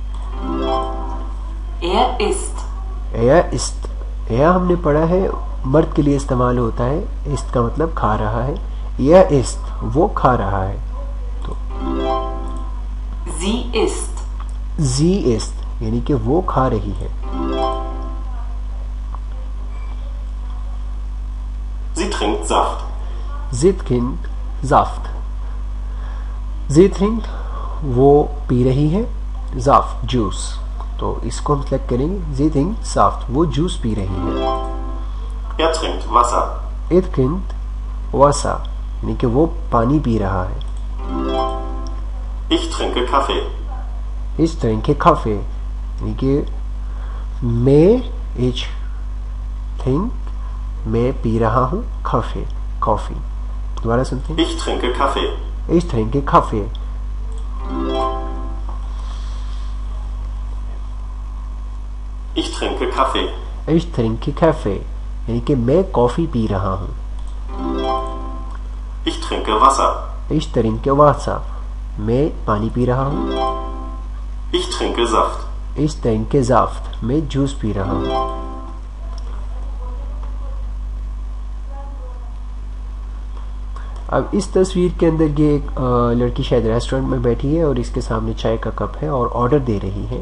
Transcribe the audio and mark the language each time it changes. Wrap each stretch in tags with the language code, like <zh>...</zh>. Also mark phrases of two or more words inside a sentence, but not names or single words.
<de>Isst.</de> <hi>इस्त, हमने पढ़ा है मर्द के लिए इस्तेमाल होता है, इस्त का मतलब खा रहा है। यह इस्त, वो खा रहा है। तो</hi> <de>Sie isst.</de> <hi>जी इस्त, यानी कि वो खा रही है।</hi> <de>Sie trinkt Saft. Sie trinkt Saft. Sie trinkt,</de> <hi>वो पी रही है, Saft, जूस। तो इसको हम सेलेक्ट करेंगे,</hi> <de>Sie trinkt Saft,</de> <hi>वो जूस पी रही है।</hi> <de>Er trinkt Wasser. Er trinkt Wasser,</de> <hi>यानी कि वो पानी पी रहा है।</hi> <de>Ich trinke Kaffee. Ich trinke Kaffee,</de> <hi>यानी कि मैं</hi> <de>ich trinke,</de> <hi>मैं पी रहा हूँ काफे, कॉफी। दोबारा सुनते हैं।</hi> <de>Ich trinke Kaffee. Ich trinke Kaffee. Ich trinke Kaffee. Ich trinke Kaffee,</de> <hi>यानी कि मैं कॉफी पी रहा हूँ।</hi> <de>Ich trinke Wasser. Ich trinke Wasser,</de> <hi>मैं पानी पी रहा हूँ।</hi> <de>Ich trinke Saft. Ich trinke Saft,</de> <hi>मैं जूस पी रहा हूँ। अब इस तस्वीर के अंदर ये एक लड़की शायद रेस्टोरेंट में बैठी है और इसके सामने चाय का कप है और ऑर्डर दे रही है।</hi>